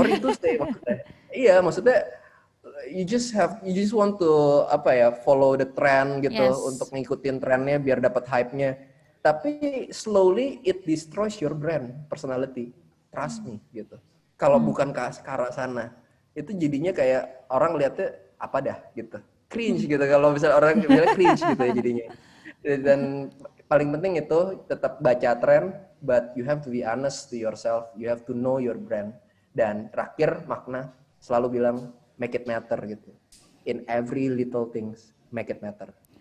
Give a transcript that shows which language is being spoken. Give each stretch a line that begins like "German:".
Indonesian: Sorry itu sih maksudnya. Iya, maksudnya
English: you just want to follow the trend
Indonesian: gitu, untuk ngikutin trennya biar dapat hype-nya. Tapi
English: slowly it destroys your brand personality. Trust me
Indonesian: gitu. Kalau bukan ke arah sana, itu jadinya kayak orang lihatnya apa dah gitu. Cringe gitu, kalau misalnya orang bilang cringe gitu ya jadinya. Dan paling penting itu tetap baca tren,
English: but you have to be honest to yourself. You have to know your brand.
Indonesian: Dan terakhir Makna selalu bilang
English: make it matter
Indonesian: gitu.
English: In every little things, make it matter.